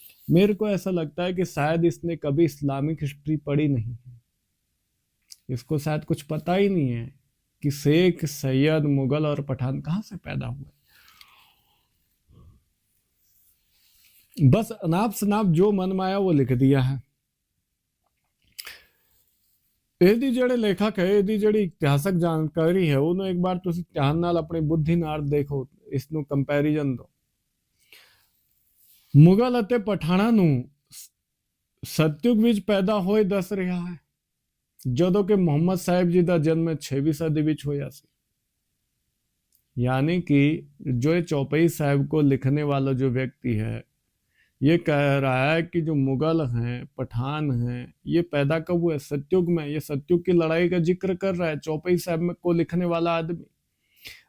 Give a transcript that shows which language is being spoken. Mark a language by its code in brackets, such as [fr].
[hi] मेरे को ऐसा लगता है कि शायद इसने कभी इस्लामिक हिस्ट्री पढ़ी नहीं है। इसको शायद कुछ पता ही नहीं है कि शेख, सैयद, मुगल और पठान कहां से पैदा हुए। बस अनाप शनाप जो मन में आया वो लिख दिया है। [pa] ਇਹਦੀ ਜਿਹੜੇ ਲੇਖਕ ਹੈ, ਇਹਦੀ ਜਿਹੜੀ ਇਤਿਹਾਸਕ ਜਾਣਕਾਰੀ ਹੈ, ਉਹਨੂੰ ਇੱਕ ਵਾਰ ਤੁਸੀਂ ਧਿਆਨ ਨਾਲ ਆਪਣੀ ਬੁੱਧੀ ਨਾਲ ਦੇਖੋ, ਇਸ ਨੂੰ ਕੰਪੈਰੀਜ਼ਨ ਦਿਓ। ਮੁਗਲ ਅਤੇ ਪਠਾਨਾਂ ਨੂੰ ਸਤਯੁਗ ਵਿੱਚ ਪੈਦਾ ਹੋਏ ਦੱਸ ਰਿਹਾ ਹੈ, ਜਦੋਂ ਕਿ ਮੁਹੰਮਦ ਸਾਹਿਬ ਜੀ ਦਾ ਜਨਮ 6ਵੀਂ ਸਦੀ ਵਿੱਚ ਹੋਇਆ ਸੀ। [hi] यानी कि जो चौपाई साहब को लिखने वाला जो व्यक्ति है, ये कह रहा है कि जो मुगल हैं, पठान हैं, ये पैदा कब हुए? सतयुग में। ये सतयुग की लड़ाई का जिक्र कर रहा है चौपाई साहब को लिखने वाला आदमी।